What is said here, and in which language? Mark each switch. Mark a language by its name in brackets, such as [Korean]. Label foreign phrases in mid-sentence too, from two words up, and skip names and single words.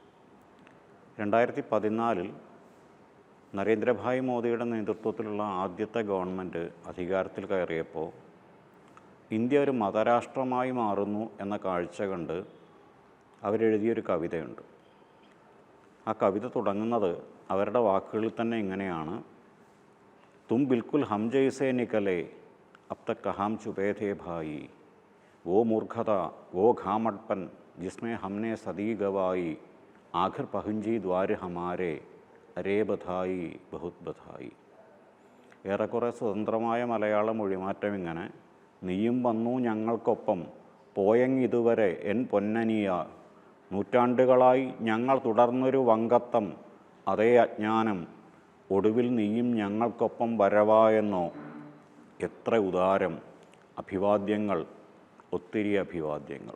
[Malayalam] 2014 നരേന്ദ്രഭായ് മോദിയുടെ നേതൃത്വത്തിലുള്ള ആദ്യത്തെ ഗവൺമെൻറ് അധികാരത്തിൽ കയറിയപ്പോൾ ഇന്ത്യ ഒരു മതരാഷ്ട്രമായി മാറുന്നു എന്ന കാഴ്ച കണ്ട് അവരെഴുതിയൊരു കവിതയുണ്ട്. ആ കവിത തുടങ്ങുന്നത് അവരുടെ വാക്കുകളിൽ തന്നെ ഇങ്ങനെയാണ്: [Hindi] तुम बिल्कुल हम जैसे निकले अब तक कहाँ छुपे थे भाई, वो मूर्खता वो घामटपन जिसमें हमने सदी गवाई, आखिर पहुंची द्वार हमारे अरे बधाई बहुत बधाई. [Malayalam] ഏറെക്കുറെ സ്വതന്ത്രമായ മലയാള മൊഴിമാറ്റം ഇങ്ങനെ: നീയും വന്നു ഞങ്ങൾക്കൊപ്പം, പോയങ്ങിതുവരെ എൻ പൊന്നനിയ, നൂറ്റാണ്ടുകളായി ഞങ്ങൾ തുടർന്നൊരു വങ്കത്തം, അതേ അജ്ഞാനം, ഒടുവിൽ നീയും ഞങ്ങൾക്കൊപ്പം വരവായെന്നോ, എത്ര ഉദാരം, അഭിവാദ്യങ്ങൾ, ഒത്തിരി അഭിവാദ്യങ്ങൾ.